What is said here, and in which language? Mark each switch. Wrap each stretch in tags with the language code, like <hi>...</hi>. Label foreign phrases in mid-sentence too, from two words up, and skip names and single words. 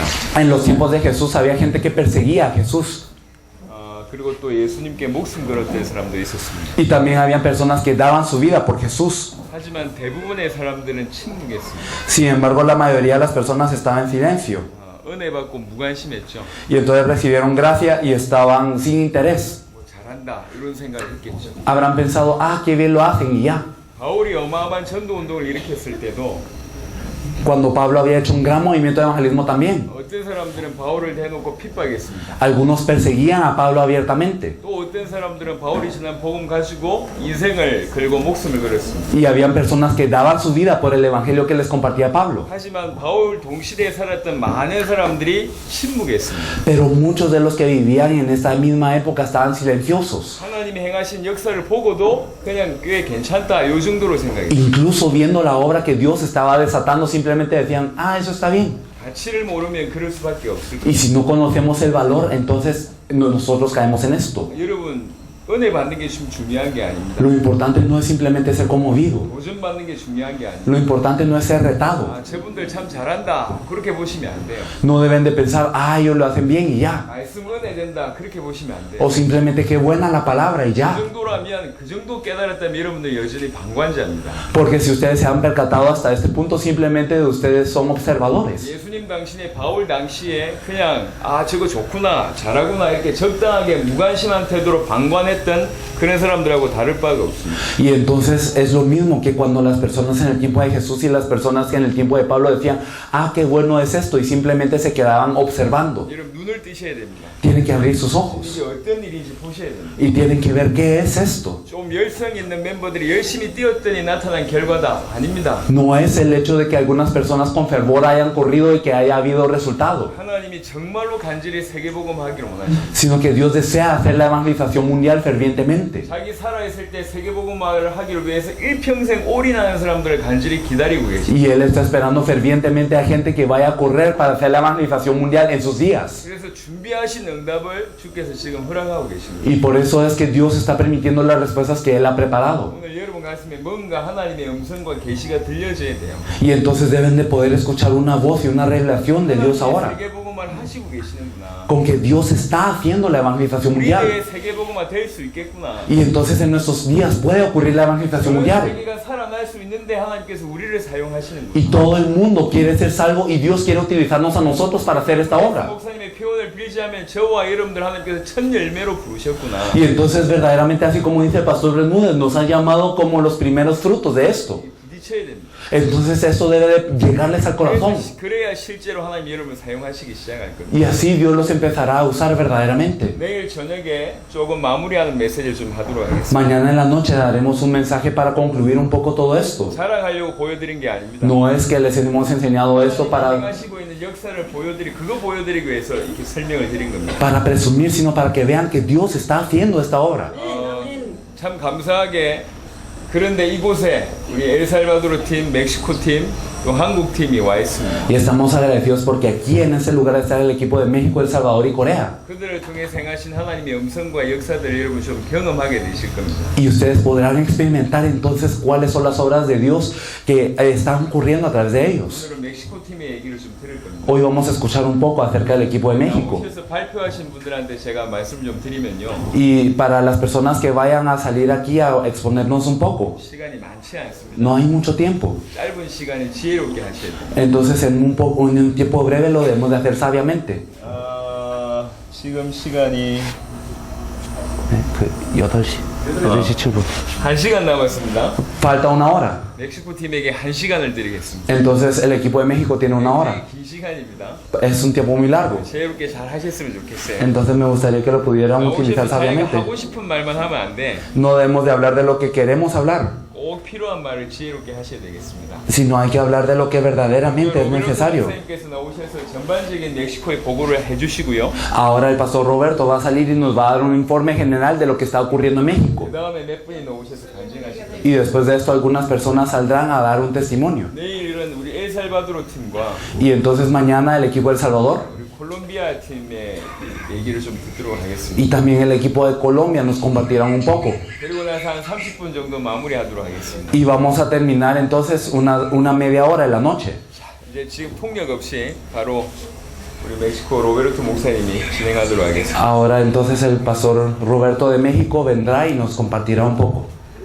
<es>En los tiempos de Jesús había gente que perseguía a Jesús.</es> <ko>그리고 또 예수님께 목숨 걸었던 사람들이 있었습니다.</ko> <es>Y también habían personas que daban su vida por Jesús.</es> <ko>하지만 대부분의 사람들은 침묵했습니다.</ko> <es>Sin embargo, la mayoría de las personas estaban en silencio.</es> <ko>은혜 받고 무관심했죠.</ko> <es>Y entonces recibieron gracia y estaban sin interés.</es> <ko>뭐 잘한다 잘한다 이런 생각을 했겠죠.</ko> <es>Habrán pensado, ah, qué bien lo hacen y ya.</es> <ko>바울이 어마어마한 전도 운동을 일으켰을 때도</ko> <es>Cuando Pablo había hecho un gran movimiento de evangelismo también,</es> <ko>어떤 사람들은 바울을 대놓고 핍박했습니다.</ko> <es>algunos perseguían a Pablo abiertamente.</es> <ko>또 어떤 사람들은 바울이 전한 복음 가지고 인생을 걸고 목숨을 걸었습니다.</ko> <es>Y habían personas que daban su vida por el evangelio que les compartía Pablo.</es> <ko>하지만 바울 동시대에 살았던 많은 사람들이 침묵했습니다.</ko> <es>Pero muchos de los que vivían en esta misma época estaban silenciosos.</es> <ko>하나님이 행하신 역사를 보고도 그냥 꽤 괜찮다 이 정도로 생각했습니다.</ko> <es>Incluso viendo la obra que Dios estaba desatando, simplemente decían, ah, eso está bien.</es> <ko>가치를 모르면 그럴 수밖에 없을</ko> <es>Y</es> <ko>거예요.</ko> <es>si no conocemos el valor, entonces nosotros caemos en esto.</es> <ko>여러분 은혜 받는 게 좀 중요한 게 아닙니다.</ko> <es>Lo importante no es simplemente ser conmovido.</es> <ko>도전 받는 게 중요한 게 아닙니다.</ko> <es>Lo importante no es ser retado.</es> <ko>아, 저분들 참 잘한다 그렇게 보시면 안 돼요.</ko> <es>No deben de pensar, ah, ellos lo hacen bien y ya.</es> <ko>말씀 은혜 된다 그렇게 보시면 안 돼요.</ko> <es>O simplemente qué buena la palabra y</es> <ko>그</ko> <es>ya.</es> <ko>정도라면 그 정도 깨달았다면 여러분들 여전히 방관자입니다.</ko> <es>Porque si ustedes se han percatado hasta este punto, simplemente ustedes son observadores.</es> <ko>예수님 당신의 바울 당시에 그냥 아 저거 좋구나 잘하구나 이렇게 적당하게 무관심한 태도로 방관했던 그런 사람들하고 다를 바가 없습니다.</ko> <es>Y entonces es lo mismo que cuando las personas en el tiempo de Jesús y las personas que en el tiempo de Pablo decían, ah, qué bueno es esto, y simplemente se quedaban observando.</es> <ko>여러분 눈을 뜨셔야 됩니다.</ko> <es>Tienen que abrir sus ojos</es> <ko>이게 어떤 일인지 보셔야 됩니다.</ko> <es>y tienen que ver qué es esto.</es> <ko>좀 열성 있는 멤버들이 열심히 뛰었더니 나타난 결과다 아닙니다.</ko> <es>No es el hecho de que algunas personas con fervor hayan corrido y que haya habido resultado,</es> <ko>하나님이 정말로 간절히 세계복음하기를 원하십니다.</ko> <es>sino que Dios desea hacer la evangelización mundial fervientemente.</es> <ko>자기 살아있을 때 세계복음화를 하기를 위해서 일평생 올인하는 사람들을 간절히 기다리고 계십니다.</ko> <es>Y Él está esperando fervientemente a gente que vaya a correr para hacer la evangelización mundial en sus días.</es> <ko>그래서 준비하신 응답을 주께서 지금 허락하고 계십니다.</ko> <es>Y por eso es que Dios está permitiendo las respuestas que Él ha preparado.</es> <ko>오늘 여러분 가슴에 뭔가 하나님의 음성과 계시가 들려져야 돼요.</ko> <es>Y entonces deben de poder escuchar una voz y una revelación de Dios ahora.</es> <ko>세계복음화를 하시고 계시는구나.</ko> <es>Con que Dios está haciendo la evangelización mundial.</es> <ko>우리의 세계복음화 될 수 있겠구나.</ko> <es>Y entonces en nuestros días puede ocurrir la evangelización mundial.</es> <ko>세계가 살아날 수 있는데 하나님께서 우리를 사용하시는구나.</ko> <es>Y todo el mundo quiere ser salvo y Dios quiere utilizarnos a nosotros para hacer esta obra.</es> <ko>목사님의 표현을 빌리자면 저와 여러분들 하나님께서 첫 열매로 부르셨구나.</ko> <es>Y entonces verdaderamente así como dice el pastor Bermúdez, nos ha llamado como los primeros frutos de esto.</es> <ko>부딪혀야 됩니다.</ko> <es>Entonces esto debe de llegarles al corazón.</es> <ko>그래야 실제로 하나님 여러분 사용하시기 시작할 겁니다.</ko> <es>Y así Dios los empezará a usar verdaderamente.</es> <ko>내일 저녁에 조금 마무리하는 메시지를 좀 하도록 하겠습니다.</ko> <es>Mañana en la noche daremos un mensaje para concluir un poco todo esto.</es> <ko>자랑하려고 보여드린 게 아닙니다.</ko> <es>No es que les hemos enseñado esto</es> <ko>하시고 있는 역사를 그거 보여드리기 위해서 이렇게 설명을 드린 겁니다.</ko> <es>para presumir, sino para que vean que Dios está haciendo esta obra.</es> <ko>참 감사하게 그런데 이곳에 우리 엘살바도르 팀, 멕시코 팀, 또 한국 팀이 와 있습니다.</ko> <es>Y estamos agradecidos porque aquí en ese lugar está el equipo de México, El Salvador y Corea.</es> <ko>그들을 통해 행하신 하나님의 음성과 역사들 여러분 좀 경험하게 되실 겁니다.</ko> <es>Y ustedes podrán experimentar entonces cuáles son las obras de Dios que están ocurriendo a través de ellos.</es> <ko>오늘은 멕시코 팀의 얘기를 좀 들을 겁니다.</ko> <es>Hoy vamos a escuchar un poco acerca del equipo de México.</es> <ko>오셔서 발표하신 분들한테 제가 말씀 좀 드리면요.</ko> <es>Y para las personas que vayan a salir aquí a exponernos un poco,</es> <ko>시간이 많지 않습니다.</ko> <es>no hay mucho tiempo.</es> <ko>짧은 시간에 지혜롭게 하셔야 돼요.</ko> <es>Entonces en un tiempo breve lo debemos de hacer sabiamente.</es> <ko>지금 시간이 8시 7분. 1시간 남았습니다.</ko> <es>Falta una hora.</es> <ko>멕시코 팀에게 1시간을 드리겠습니다.</ko> <es>Entonces el equipo de México tiene una hora.</es> <ko>긴 시간입니다.</ko> <es>Es un tiempo muy largo.</es> <ko>지혜롭게 잘 하셨으면 좋겠어요.</ko> <es>Entonces me gustaría que lo pudiéramos utilizar</es> <ko>오셔서 자기가</ko> <es>sabiamente.</es> <ko>하고 싶은 말만 하면 안 돼.</ko> <es>No debemos de hablar de lo que queremos hablar,</es> <ko>꼭 필요한 말을 지혜롭게 하셔야 되겠습니다.</ko> <es>sino hay que hablar de lo que verdaderamente es necesario.</es> <ko>선생님께서 나오셔서 전반적인 멕시코의 보고를 해주시고요.</ko> <es>Ahora el pastor Roberto va a salir y nos va a dar un informe general de lo que está ocurriendo en México.</es> <ko>그 다음에 몇 분이 나오셔서 간증하실 거예요.</ko> <es>Y después de esto algunas personas saldrán a dar un testimonio.</es> <ko>내일은 우리 엘살바도르 팀과</ko> <es>Y entonces mañana el equipo de El Salvador</es> <ko>우리 콜롬비아 팀의 얘기를 좀 듣도록 하겠습니다.</ko> <es>y también el equipo de Colombia nos compartirán un poco.</es> <ko>그리고 나서 한 30분 정도 마무리하도록 하겠습니다.</ko> <es>Y vamos a terminar entonces una media hora en la noche.</es> <ko>이제 지금 폭력 없이 바로 우리 멕시코 로베르토 목사님이 진행하도록 하겠습니다.</ko> <es>Ahora entonces el pastor Roberto de México vendrá y nos compartirá un poco.</es>